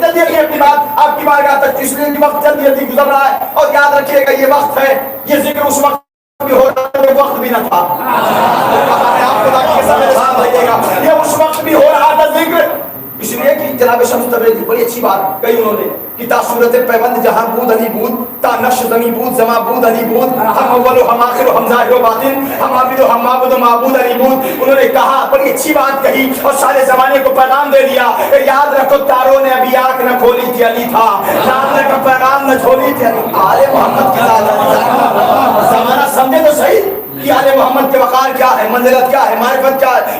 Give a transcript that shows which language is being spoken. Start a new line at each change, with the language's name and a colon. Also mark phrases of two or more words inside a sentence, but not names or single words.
Urdu: جلدی جلدی اپنی بات آپ کی بارگاہ تک، اس لیے کہ وقت جلدی جلدی گزر رہا ہے. اور یاد رکھیے گا یہ وقت ہے، یہ ذکر اس وقت بھی ہو رہا ہے، وقت بھی نہ تھا. آپ خدا کی قسم میرے ساتھ رہیے گا، یہ اس وقت بھی ہو رہا تھا ذکر. اس لیے کہ جناب شمس تبریزی بڑی اچھی بات کہی انہوں نے کہ
Persian: تا صورت پیوند جہاں بود علی بود، تا نقش زمیں بود زماں بود علی بود، ہم اول و ہم آخر و ہم ظاہر و باطن، ہم عابد و ہم معبود و معبود علی بود.
Urdu: انہوں نے کہا بڑی اچھی بات کہی اور سارے زمانے کو پیغام دے دیا. یاد رکھو تاروں نے ابھی آنکھ نہ کھولی تھی علی تھا، جاننے کا پیغام نہ چھوڑی تھی علی. آل محمد کی ذات زمانہ سمجھے تو صحیح کہ آل محمد کے وقار کیا ہے، منزلت کیا ہے، معرفت کیا ہے.